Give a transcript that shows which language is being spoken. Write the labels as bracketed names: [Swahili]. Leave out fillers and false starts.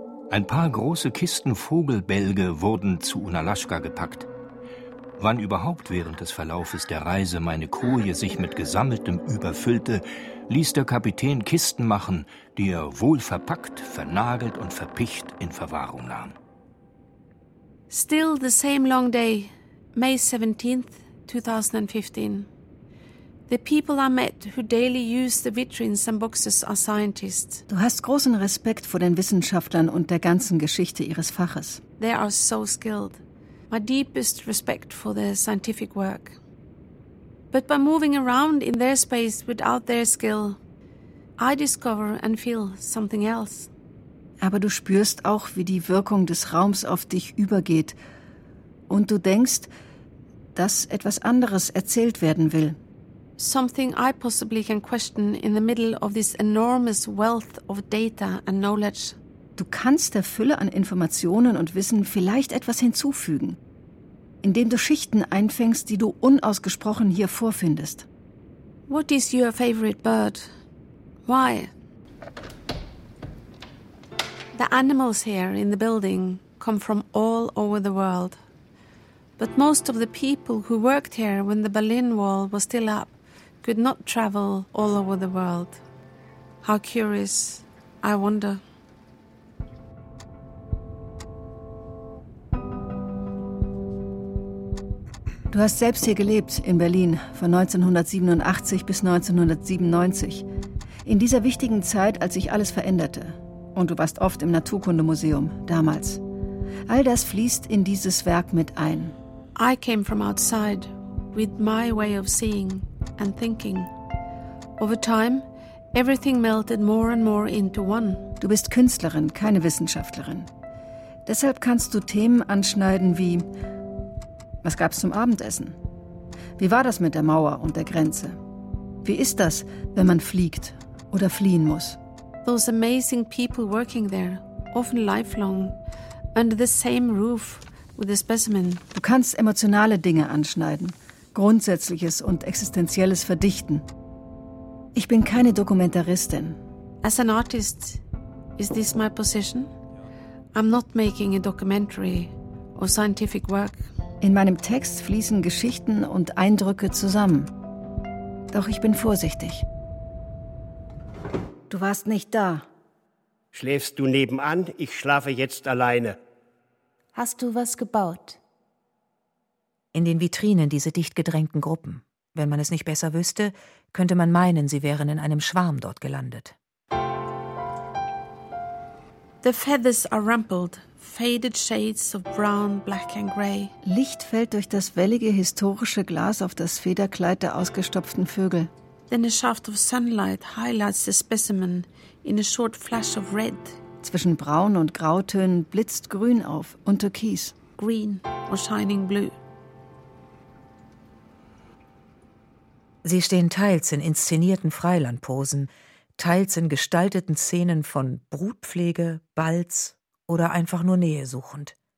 [German] Ein paar große Kisten Vogelbälge wurden zu Unalaska gepackt. Wann überhaupt während des Verlaufes der Reise meine Koje sich mit Gesammeltem überfüllte, ließ der Kapitän Kisten machen, die er wohl verpackt, vernagelt und verpicht in Verwahrung nahm. [English] Still the same long day, May 17th, 2015. The people I met who daily use the vitrines and boxes are scientists. [German] Du hast großen Respekt vor den Wissenschaftlern und der ganzen Geschichte ihres Faches. [English] They are so skilled. My deepest respect for their scientific work. But by moving around in their space without their skill, I discover and feel something else. [German] Aber du spürst auch, wie die Wirkung des Raums auf dich übergeht. Und du denkst, dass etwas anderes erzählt werden will. [English] Something I possibly can question in the middle of this enormous wealth of data and knowledge. [German] Du kannst der Fülle an Informationen und Wissen vielleicht etwas hinzufügen, indem du Schichten einfängst, die du unausgesprochen hier vorfindest. [English] What is your favorite bird? Why? The animals here in the building come from all over the world. But most of the people who worked here when the Berlin Wall was still up could not travel all over the world. How curious, I wonder. [German] Du hast selbst hier gelebt, in Berlin, von 1987 bis 1997. In dieser wichtigen Zeit, als sich alles veränderte. Und du warst oft im Naturkundemuseum, damals. All das fließt in dieses Werk mit ein. [English] I came from outside, with my way of seeing and thinking. Over time, everything melted more and more into one. [German] Du bist Künstlerin, keine Wissenschaftlerin. Deshalb kannst du Themen anschneiden wie: Was gab's zum Abendessen? Wie war das mit der Mauer und der Grenze? Wie ist das, wenn man fliegt oder fliehen muss? [English] Those amazing people working there, often lifelong, under the same roof with a specimen. [German] Du kannst emotionale Dinge anschneiden. Grundsätzliches und existenzielles Verdichten. Ich bin keine Dokumentaristin. [English] As an artist, is this my position? I'm not making a documentary or scientific work. [German] In meinem Text fließen Geschichten und Eindrücke zusammen. Doch ich bin vorsichtig. Du warst nicht da. Schläfst du nebenan? Ich schlafe jetzt alleine. Hast du was gebaut? In den Vitrinen diese dicht gedrängten Gruppen. Wenn man es nicht besser wüsste, könnte man meinen, sie wären in einem Schwarm dort gelandet. [English] The feathers are rumpled, faded shades of brown, black and grey. [German] Licht fällt durch das wellige historische Glas auf das Federkleid der ausgestopften Vögel. [English] Then a shaft of sunlight highlights the specimen in a short flash of red. [German] Zwischen Braun- und Grautönen blitzt Grün auf und Türkis. [English] Green or shining blue. [German] Sie stehen teils in inszenierten Freilandposen, teils in gestalteten Szenen von Brutpflege, Balz oder einfach nur Nähe suchend.